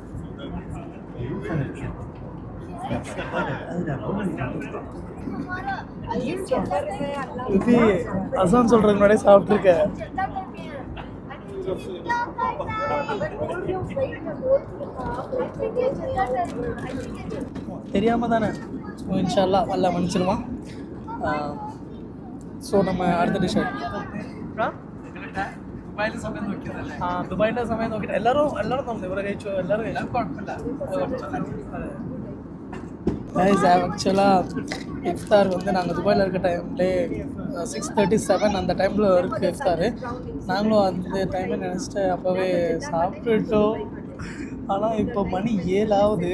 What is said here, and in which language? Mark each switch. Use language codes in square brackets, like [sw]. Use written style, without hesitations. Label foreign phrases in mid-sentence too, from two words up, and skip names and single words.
[ta] இது அசான் சொல்கிறதுக்கு முன்னாடியே சாப்பிட்ருக்கேன். தெரியாமல் தானே. ஸோ இன்ஷால்லா அல்லா மன்னிச்சிருவான். ஸோ நம்ம [ml] അടുത്ത ഡിഷ് ദുബായിലെ സമയം നോക്കിയിട്ട് എല്ലാവരും നമ്മൾ ഇവിടെ കഴിച്ചു. [ta] എല്ലാവരും ஆக்சுவலாக இஃப்தார் வந்து நாங்கள் துபாயில் இருக்க டைம்லேயே 6:37 அந்த டைமில் இருக்குது இஃப்தார். நாங்களும் அந்த டைமில் நினச்சிட்டு அப்போவே சாப்பிட்டுட்டோம். ஆனால் இப்போ மணி 7 ஆகுது.